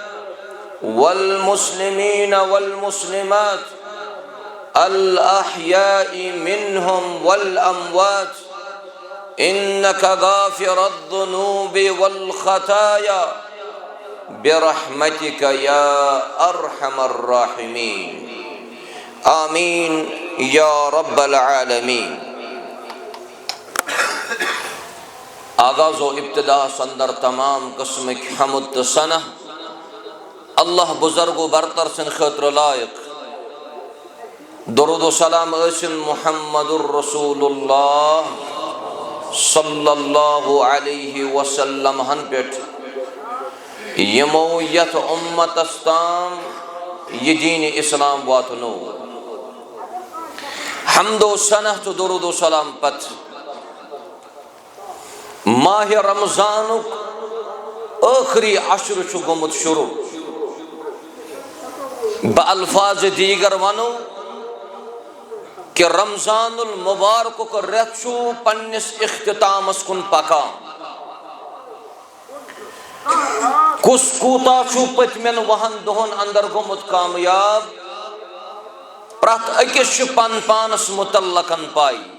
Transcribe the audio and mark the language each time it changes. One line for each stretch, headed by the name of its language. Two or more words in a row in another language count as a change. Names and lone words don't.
Arabic: والمسلمين والمسلمات الأحياء منهم والأموات إنك غافر الذنوب والخطايا برحمتك يا أرحم الراحمين آمین یا رب العالمین۔
Kashmiri: آغاز و ابتدا سندر
Urdu: تمام قسم کی
Kashmiri: حمد ثنا اللہ بزرگ و برتر سن خاطر لائق، درود و سلام ٲسِن محمد الرسول اللہ صلی اللہ علیہ وسلم ہن پیٹھ یمو یت امتس تام یہ دین اسلام واتنو۔ حمد و ثنا تو درود و سلام پت ماہ رمضان آخری عشر چھُ گوٚمُت شروع،
Persian: بألفاظ دیگر
Kashmiri: ونو کہ رمضان المبارک رٮ۪تھ چھُ پننس اختتامس کُن پکان۔ کُس کوٗتاہ چھُ پٔتمٮ۪ن وُہن دۄہن اندر گوٚمُت کامیاب، پرٛٮ۪تھ أکِس چھُ پن پانس متعلقن پاے۔